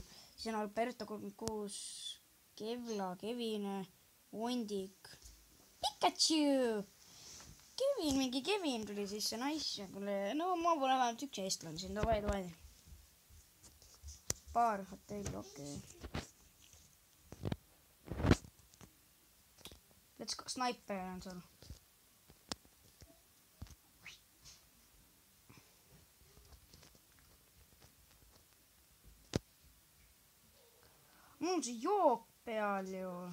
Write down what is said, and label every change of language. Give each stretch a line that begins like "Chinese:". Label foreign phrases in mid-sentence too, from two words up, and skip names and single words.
Estonian: Siis on Alberto 36, Kevla, Kevin, Vondik, Pikachu. Mingi Kevin tuli sisse, nice. No ma pole vähemalt üks eestlane siin, davai. Paar hotell, okei.
English: Let's go, Sniper on sul.
Estonian: Mul on see jook peal ju.